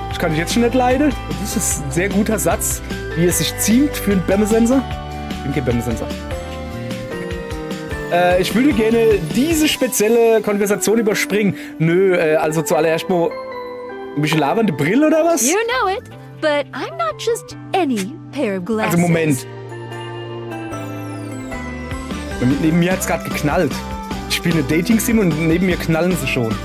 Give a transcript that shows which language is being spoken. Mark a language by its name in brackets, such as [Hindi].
[German] Das kann ich jetzt schon nicht leiden. Das ist ein sehr guter Satz, wie es sich ziemt für einen Bämme-Sensor. Ich bin kein Bämme-Sensor. Ich würde gerne diese spezielle Konversation überspringen. Nö, also zuallererst mal ein bisschen labernde Brille oder was? [English] You know it, but I'm not just any pair of glasses. [German] Also Moment. Neben mir hat's gerade geknallt. Ich spiele eine Dating-Sim und neben mir knallen sie schon.